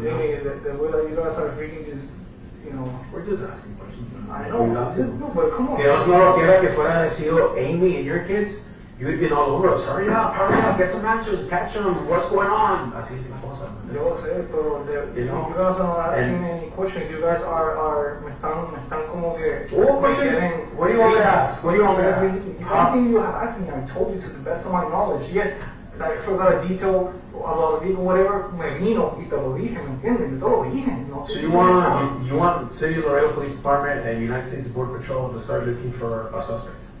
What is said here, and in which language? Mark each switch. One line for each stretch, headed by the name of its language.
English: The way that you guys are freaking just, you know. We're just asking questions, man. I know, no, but come on.
Spanish: Que Dios no lo quiera que fuera sido Amy
English: and your kids, you would be all over us. Hurry up, get some answers, catch them, what's going on?
Spanish: Así es la cosa, man. Yo sé, pero
English: you guys are not asking any questions. You guys
Spanish: me están como que.
English: Oh, question? What do you want me to ask? What do you want me to ask? Anything you have asked me, I told you to the best of my knowledge. Yes, I forgot a detail about the people, whatever,
Spanish: me vino y te lo dije, ¿me entiendes? Yo te lo dije, ¿no?
English: So you want City of Laredo Police Department and United States Border Patrol to start looking for a suspect?